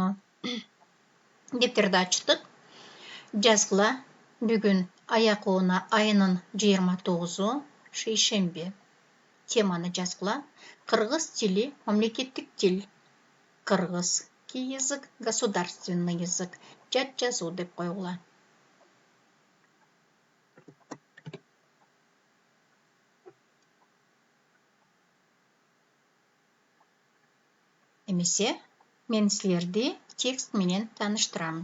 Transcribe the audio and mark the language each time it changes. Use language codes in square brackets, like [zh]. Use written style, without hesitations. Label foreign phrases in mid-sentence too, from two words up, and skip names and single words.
[ky] Дептерди ачтык. Жазгыла. Бүгүн аяк-оона айынын 29-у шейшемби. Теманы жазгыла. Кыргыз тили мамлекеттик тил. [ru] Кыргызский язык государственный язык. [ky] Жат жазуу деп койгула. Эмесе мен силерди текст менен тааныштырам.